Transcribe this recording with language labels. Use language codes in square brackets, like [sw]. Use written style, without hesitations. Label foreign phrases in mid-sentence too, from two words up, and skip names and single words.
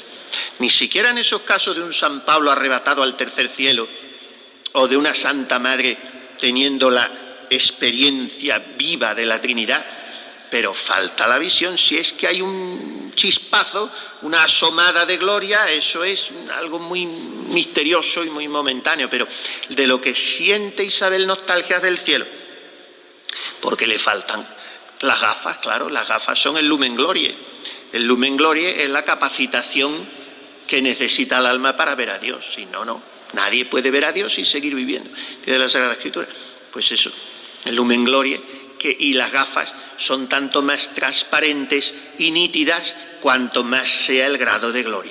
[es] Ni siquiera en esos casos de un San Pablo arrebatado al tercer cielo, o de una Santa Madre teniendo la experiencia viva de la Trinidad, pero falta la visión. Si es que hay un chispazo, una asomada de gloria, eso es algo muy misterioso y muy momentáneo, pero de lo que siente Isabel nostalgia del cielo, porque le faltan las gafas. Claro, las gafas son el [la] lumen glorie. [es] El [la] lumen glorie [es] es la capacitación que necesita el alma para ver a Dios. Si no, no. Nadie puede ver a Dios y seguir viviendo. De la Sagrada Escritura. Pues eso, el [la] lumen glorie [es] y las gafas son tanto más transparentes y nítidas cuanto más sea el grado de gloria.